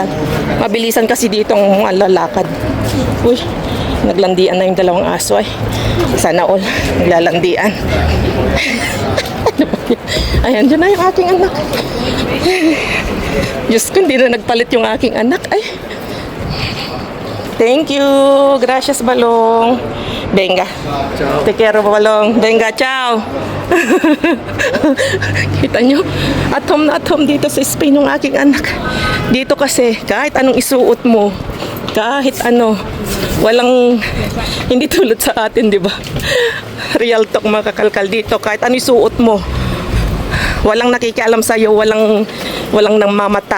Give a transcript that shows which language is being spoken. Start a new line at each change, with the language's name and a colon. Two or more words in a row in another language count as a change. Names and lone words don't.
Filipino: Mabilisan kasi dito ang lalakad. Uy, naglandian na yung dalawang aso ay. Sana all, naglalandian. Ayan, dyan na yung aking anak. Diyos ko, hindi na nagpalit yung aking anak. Ay.
English: Thank you.
Spanish: Gracias, Balong. Venga. Ciao. Te quiero, Balong. Venga, ciao.
Filipino: Kita nyo?
English: At home
Filipino: dito sa Spain yung aking anak. Dito kasi, kahit anong isuot mo, kahit ano, walang, hindi tulad sa atin, di ba?
English: Real talk
Filipino: mga kakalkal dito, kahit ano isuot mo, walang nakikialam sa'yo, walang nang mamata.